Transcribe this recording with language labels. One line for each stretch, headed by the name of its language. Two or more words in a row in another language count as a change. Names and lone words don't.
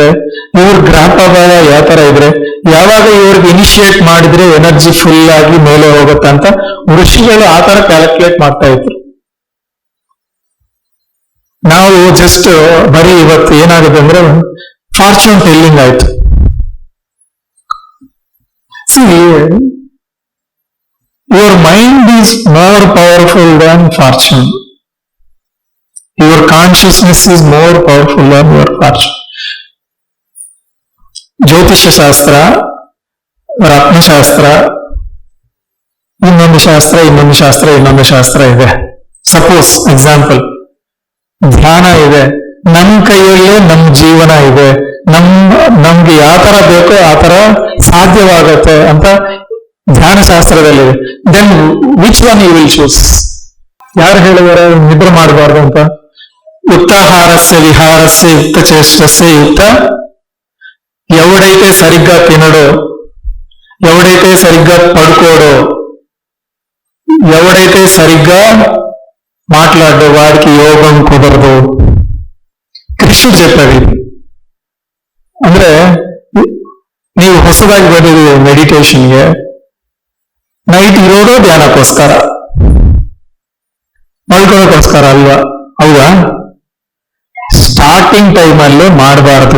Kannada: ಇವ್ರ ಗ್ರಹ ಪ್ರಭಾವ ಯಾವ ತರ ಇದ್ರೆ ಯಾವಾಗ ಇವ್ರಿಗೆ ಇನಿಶಿಯೇಟ್ ಮಾಡಿದ್ರೆ
English: energy full
Kannada: ಆಗಿ ಮೇಲೆ ಹೋಗುತ್ತೆ ಅಂತ ಋಷಿಗಳು ಆ ತರ ಕ್ಯಾಲ್ಕುಲೇಟ್ ಮಾಡ್ತಾ ಇದ್ರು. ನಾವು ಜಸ್ಟ್ ಬರೀ ಇವತ್ತು ಏನಾಗುತ್ತೆ ಅಂದ್ರೆ
English: fortune telling
Kannada: ಆಯ್ತು.
English: your mind is more powerful than fortune. Your consciousness is more powerful than your fortune.
Kannada: ಜ್ಯೋತಿಷ್ಯ ಶಾಸ್ತ್ರ, ರತ್ನಶಾಸ್ತ್ರ, ಇನ್ನೊಂದು ಶಾಸ್ತ್ರ ಇದೆ.
English: suppose example,
Kannada: ಧ್ಯಾನ ಇದೆ, ನಮ್ ಕೈಯಲ್ಲೇ ನಮ್ ಜೀವನ ಇದೆ, ನಮ್ಗೆ ಯಾವ ತರ ಬೇಕೋ ಆ ತರ ಸಾಧ್ಯವಾಗತ್ತೆ ಅಂತ ಧ್ಯಾನ ಶಾಸ್ತ್ರದಲ್ಲಿದೆ.
English: then which one you will choose?
Kannada: ಯಾರು ಹೇಳಿದಾರೆ ನಿದ್ರೆ ಮಾಡಬಾರ್ದು ಅಂತ?
Sanskrit: युक्ताहारस्य विहारस्य युक्त चेष्टस्य युक्त.
Telugu: ఎవడైతే సరిగ్గా తినడో, ఎవడైతే సరిగ్గా పడుకోడో, ఎవడైతే సరిగ్గా మాట్లాడో వాడికి యోగం కుదరదు. కృష్ణుడు చెప్పాడు.
Kannada: ಅಂದ್ರೆ ನೀವು ಹೊಸದಾಗಿ ಬಂದಿದ್ದೀವಿ ಮೆಡಿಟೇಷನ್ಗೆ, ನೈಟ್ ಇರೋದು ಧ್ಯಾನಕ್ಕೋಸ್ಕರ, ಮಲ್ಕೋದಕ್ಕೋಸ್ಕರ ಅಲ್ವಾ? ಹೌದಾ?
English: starting time
Kannada: ಅಲ್ಲೇ ಮಾಡಬಾರ್ದು.